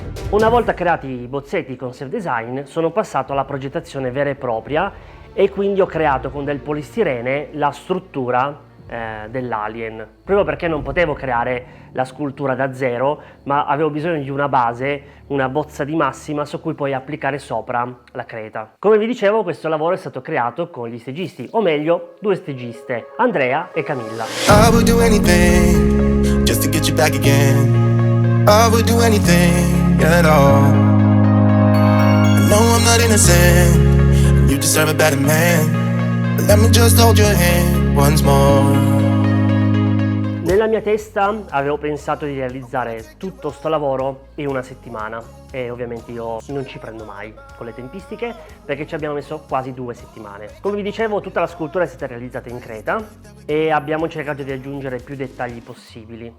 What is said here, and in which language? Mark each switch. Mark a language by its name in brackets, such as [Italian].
[Italian] Una volta creati i bozzetti concept design sono passato alla progettazione vera e propria, e quindi ho creato con del polistirene la struttura dell'alien, proprio perché non potevo creare la scultura da zero, ma avevo bisogno di una base, una bozza di massima su cui poi applicare sopra la creta. Come vi dicevo, questo lavoro è stato creato con gli stagisti, o meglio due stagiste, Andrea e Camilla. [English] I would do anything just to get you back again. I would do anything at all. I know I'm not innocent, you deserve a better man, but let me just hold your hand once more. [Italian] Nella mia testa avevo pensato di realizzare tutto sto lavoro in una settimana. e ovviamente io non ci prendo mai con le tempistiche perché ci abbiamo messo quasi 2 settimane. Come vi dicevo, tutta la scultura è stata realizzata in creta e abbiamo cercato di aggiungere più dettagli possibili.